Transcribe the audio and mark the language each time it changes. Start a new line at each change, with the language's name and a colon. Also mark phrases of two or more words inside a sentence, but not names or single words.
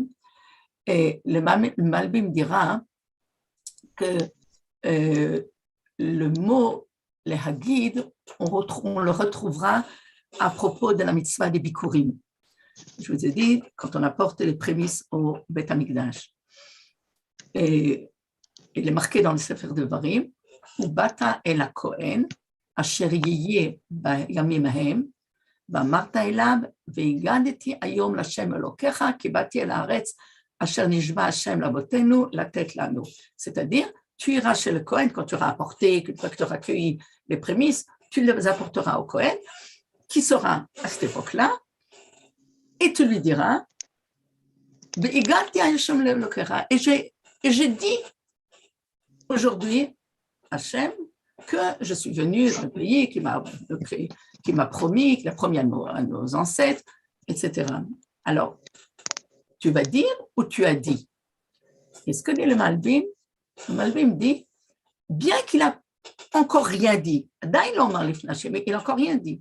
French: Et le Malbim dira que le mot, le Hagid, on le retrouvera à propos de la mitzvah des Bikurim. Je vous ai dit, quand on apporte les prémices au Beth Amikdash. Et il est marqué dans le Sefer Devarim,
Hebrew: ובאת אל הכהן, אשר יהיה בימים ההם, ואמרת אליו, והגדתי היום להשם אלוקיך, כי באתי אל הארץ, אשר נשבע השם לאבותינו, לתת לנו.
French: C'est-à-dire, tu iras chez le Kohen quand tu auras apporté, quand tu auras accueilli les prémices, tu les apporteras au Kohen, qui sera à cette époque-là, et tu lui diras,
Hebrew: והגדתי השם לאלוקיך,
French: et j'ai dit, aujourd'hui, Hachem, que je suis venu dans le pays qui m'a promis, qu'il a promis à nos ancêtres, etc. Alors, tu vas dire ou tu as dit. Et ce que dit le Malbim dit, bien qu'il n'a encore rien dit, mais il n'a encore rien dit.